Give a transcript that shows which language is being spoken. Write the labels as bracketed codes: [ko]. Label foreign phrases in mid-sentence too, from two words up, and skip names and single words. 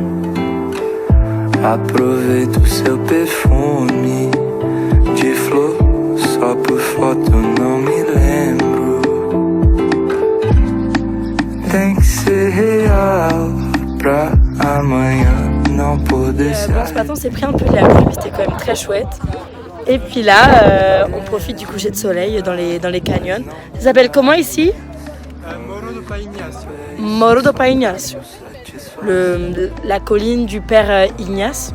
[pt] Aproveita o seu perfume de flor, só por foto eu não me lembro. Tem que ser real pra amanhã não poder se [fr] Bon, ce matin on s'est pris un peu de la pluie, mais c'était quand même très chouette. Et puis là, on profite du coucher de soleil dans les canyons. Ça s'appelle comment ici? Morro do Pai Ignacio. La colline du père Ignace.